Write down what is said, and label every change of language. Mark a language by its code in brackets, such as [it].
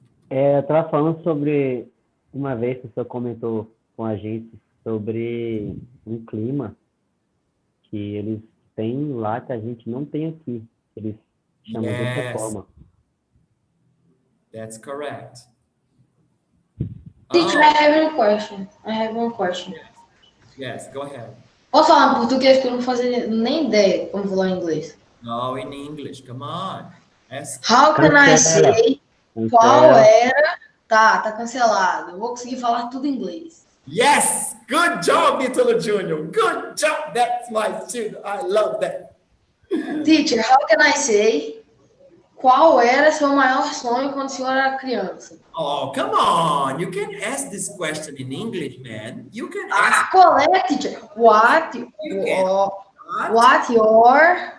[pt] Eu estava falando sobre... Uma vez que o senhor comentou com a gente sobre um clima que eles têm lá que a gente não tem aqui. Eles chamam de outra forma. [en] That's correct. Teacher, I have one question. Yes, go ahead. [pt] Posso falar em português que eu não fazia nem ideia como falar em inglês? [en] No, in English. Come on. How can I say [pt] Cancela. qual era... Tá cancelado. Eu vou conseguir falar tudo em inglês. [en] Yes! Good job, Ítalo Jr. Good job. That's my student. I love that. Teacher, how can I say [pt] qual era seu maior sonho quando o senhor era criança? [en] Oh, come on. You can ask this question in English, man. You can ask. [pt] Qual é, [en] teacher? What your